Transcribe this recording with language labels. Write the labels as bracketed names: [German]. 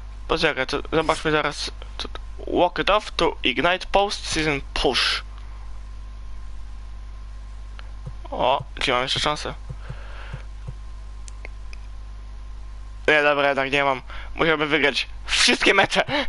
[Polish] Poczekaj, zobaczmy zaraz. [English] Walk it off to ignite post-season push. [Polish] O, czy mam jeszcze szansę? Nie, dobra, jednak nie mam. Musiałbym wygrać wszystkie mecze.